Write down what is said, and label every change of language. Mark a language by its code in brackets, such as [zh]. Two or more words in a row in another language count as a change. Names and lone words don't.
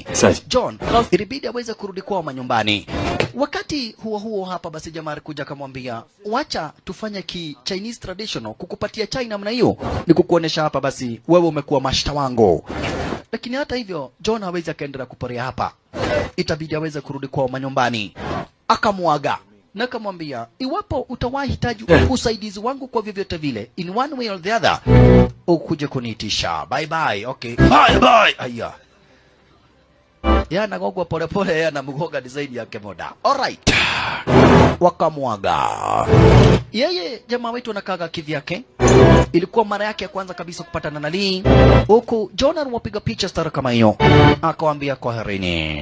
[sw] John ilibidi aweze kurudi kwao manyumbani. Wakati huo huo hapa basi jamaa alikuja akamwambia, wacha tufanye ki [en] Chinese traditional, [sw] kukupatia chai namna hiyo ni kukuonesha hapa basi wewe umekuwa mashta wangu. Lakini hata hivyo John hawezi akaendelea kuporea hapa, itabidi aweze kurudi kwao manyumbani. Akamuaga na akamwambia, iwapo utawahi hitaji usaidizi wangu kwa vyovyote vile, [en] in one way or the other, [sw] ukuje kuniitisha. [en] Bye bye. Okay, bye bye. [sw] Aya, ya nagogwa pole pole, ya namugoga design yake moda. [en] Alright, wakamuaga. [sw] Yeye jamaa wetu anakaga kivyake. Ilikuwa mara yake ya kwanza kabisa kupatana na Lee. Huku John aliwapiga picha stara kama hiyo, akawaambia kwaherini.